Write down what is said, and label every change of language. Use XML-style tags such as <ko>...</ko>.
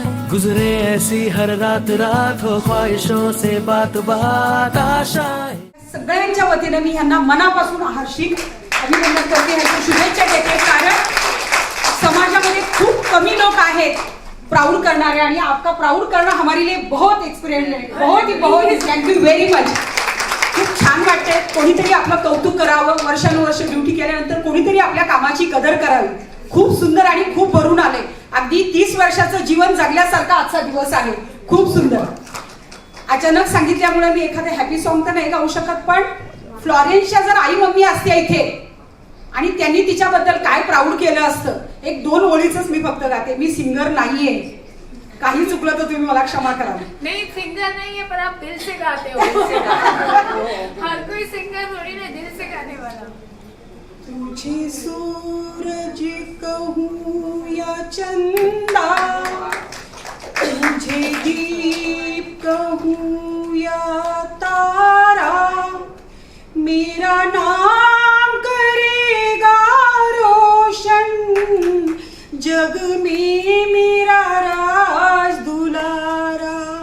<hi>गुजरे ऐसी हर रात रात हो, ख्वाहिशों से बात बात आशाएं।</hi> <mr>सगळ्यांच्या वतीने मी ह्यांना मनापासून हार्दिक अभिनंदन करते, ह्यांच्या शुभेच्छा देते, कारण समाजामध्ये खूप कमी लोक आहेत प्राउड करणारे, आणि</mr> <hi>आपका प्राउड करना हमारे लिए बहुत एक्सपिरियंस है, बहुत ही थैंक यू वेरी मच।</hi> <mr>खूप छान वाटते, कोणीतरी आपलं कौतुक करावं, वर्षानुवर्ष ड्युटी केल्यानंतर कोणीतरी आपल्या कामाची कदर करावी। खूप सुंदर आणि खूप भरून आले, अगदी 30 वर्षाचं जीवन जगल्यासारखा आजचा दिवस आहे, खूप सुंदर। अचानक सांगितल्यामुळे मी एखादे हॅपी सॉन्ग तर नाही गाऊ शकत, पण फ्लॉरेन्सच्या जर आई मम्मी असते इथे आणि त्यांनी तिच्याबद्दल काय प्राऊड केलं असतं, 1-2 ओळीच मी फक्त गाते, मी सिंगर नाहीये, काही चुकलं तर तुम्ही मला क्षमा करा।</mr> <hi>नहीं सिंगर नहीं है, पर आप दिल से गाते हो। हर कोई सिंगर थोड़ी ना दिल से गाने वाला। तुझे सूरज कहूँ या चंदा, तुझे दीप कहूँ या तारा, मेरा नाम करेगा रोशन, जग में मेरा राज दुलारा।</hi>